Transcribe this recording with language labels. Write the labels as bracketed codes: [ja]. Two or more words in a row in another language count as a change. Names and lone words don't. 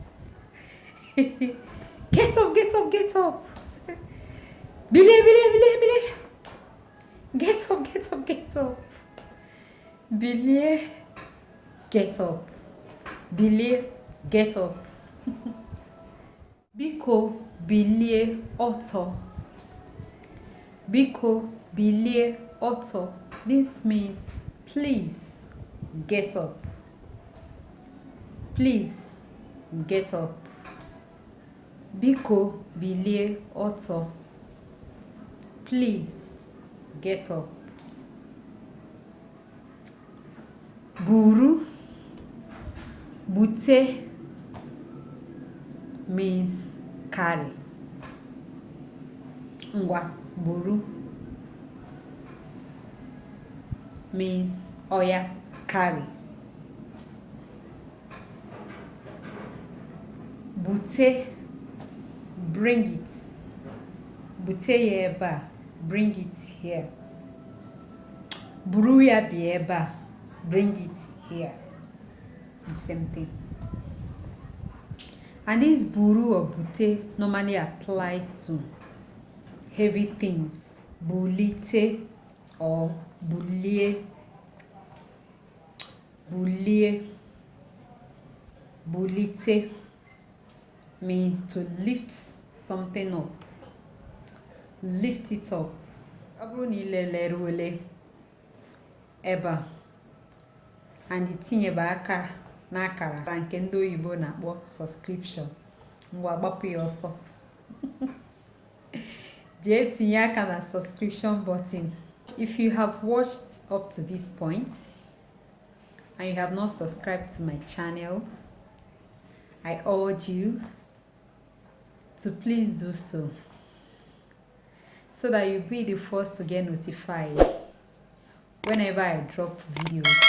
[en] Get up, get up, get up. [ig] Bilie, bilie, bilie, bilie. [en] Get up, get up, get up. Bilie, get up. Bilie, get up. [ig] Biko, bilie, ọtọ. Biko, bilie, ọtọ. [en] This means please get up. Please get up. [ig] Biko, bilie, ọtọ. [en] Please get up. [ig] Buru, bute [en] means carry. [ig] Ngwa, buru [en] means oya, carry. Bute, bring it. [ig] Bute ya ebe a, [en] bring it here. [ig] Buru ya bi ebe a, [en] bring it here. The same thing. And this buru or bute normally applies to heavy things. [ig] Bulite or bulie. Bulie. [en] Bulite means to lift something up. Lift it up. Abru ni leleruele eba. [ig] And itinye ba aka na akara nke ndị oyibo na-akpọ subscription. Ngwa gbapụ ya ọsọ. Jee tinye aka na [en] subscription button. If you have watched up to this point and you have not subscribed to my channel, I urge you to please do so. so that you'll be the first to get notified whenever I drop videos.